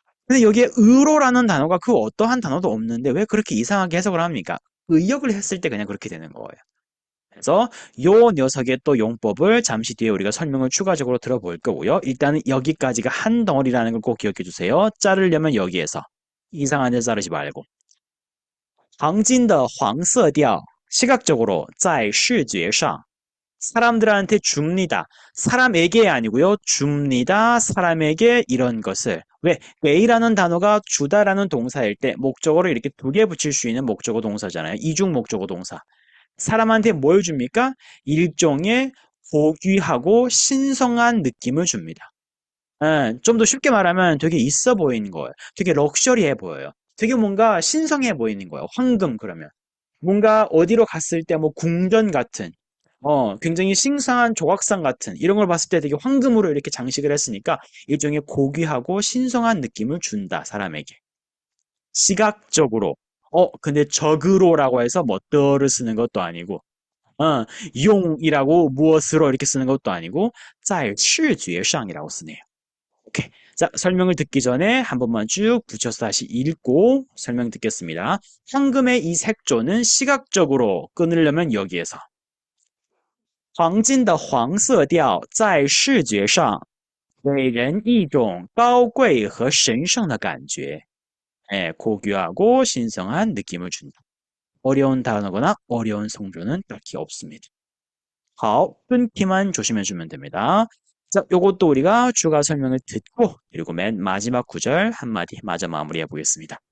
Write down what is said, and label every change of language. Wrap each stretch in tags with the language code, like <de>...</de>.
<ko>근데 여기에 의로라는 단어가 그 어떠한 단어도 없는데 왜 그렇게 이상하게 해석을 합니까? 의역을 했을 때 그냥 그렇게 되는 거예요. 그래서 요 녀석의 또 용법을 잠시 뒤에 우리가 설명을 추가적으로 들어볼 거고요. 일단은 여기까지가 한 덩어리라는 걸 꼭 기억해 주세요. 자르려면 여기에서 이상한 데 자르지 말고.</ko> <zh>黄金的黄色调</zh> <ko>시각적으로</ko> <zh>在视觉上</zh> <ko>사람들한테 줍니다. 사람에게 아니고요. 줍니다. 사람에게 이런 것을. 왜? 왜이라는 단어가 주다라는 동사일 때 목적어를 이렇게 두 개 붙일 수 있는 목적어 동사잖아요. 이중 목적어 동사. 사람한테 뭘 줍니까? 일종의 고귀하고 신성한 느낌을 줍니다. 좀 더 쉽게 말하면 되게 있어 보이는 거예요. 되게 럭셔리해 보여요. 되게 뭔가 신성해 보이는 거예요. 황금 그러면. 뭔가 어디로 갔을 때 뭐 궁전 같은, 굉장히 싱상한 조각상 같은 이런 걸 봤을 때 되게 황금으로 이렇게 장식을 했으니까 일종의 고귀하고 신성한 느낌을 준다, 사람에게. 시각적으로. 근데 적으로라고 해서 멋더를 쓰는 것도 아니고, 어, 용이라고 무엇으로 이렇게 쓰는 것도 아니고,</ko> <zh>在视觉上</zh> <ko>이라고 쓰네요. 오케이. 자, 설명을 듣기 전에 한 번만 쭉 붙여서 다시 읽고 설명 듣겠습니다. 황금의 이 색조는 시각적으로 끊으려면 여기에서</ko> <zh>黄金的黄色调在视觉上给人一种高贵和神圣的感觉。</zh> <ko>고귀하고 신성한 느낌을 준다. 어려운 단어거나 어려운 성조는 딱히 없습니다. 好, 끊기만 조심해주면 됩니다. 자, 요것도 우리가 추가 설명을 듣고 그리고 맨 마지막 구절 한마디 마저 마무리해 보겠습니다.</ko>